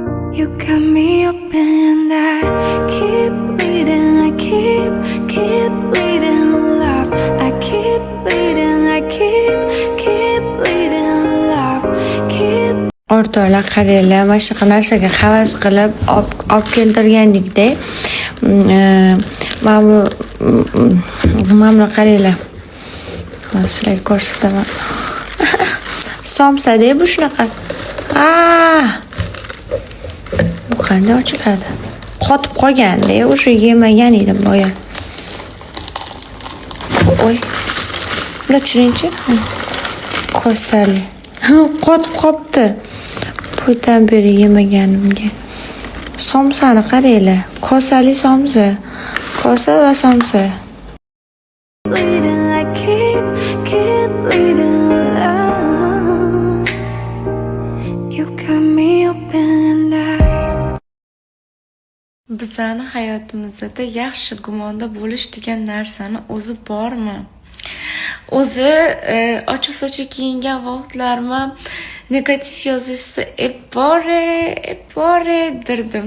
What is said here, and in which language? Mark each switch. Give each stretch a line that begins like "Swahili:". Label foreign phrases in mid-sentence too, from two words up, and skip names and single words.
English: You got me open and I keep bleeding, I keep bleeding love. I keep bleeding, I keep bleeding love.
Uzbek: O'rtoqlar, qaranglar, mana shunaqa narsaga havas qilib olib keltirgandikda. Mana qaranglar. Sizlarga ko'rsataman. Somsa-da bu shunaqa. Bu qanday ochiladi? Qotib qolganda, o'sha yemagan edim boya. Oy. Buni tushuning-chi? Kosali. Qotib qopti. Bundan beri yemaganimga. Somsani qaranglar. Kosali somsa. Kosa va somsa.
English: Keep bleeding love. You got me open and I.
Uzbek: Bizning hayotimizda yaxshi gumonda bo'lish degan narsani o'zi bormi? O'zi ochiq-sochiq kiyingan vaqtlarma negativ yozishsa bore dirdim.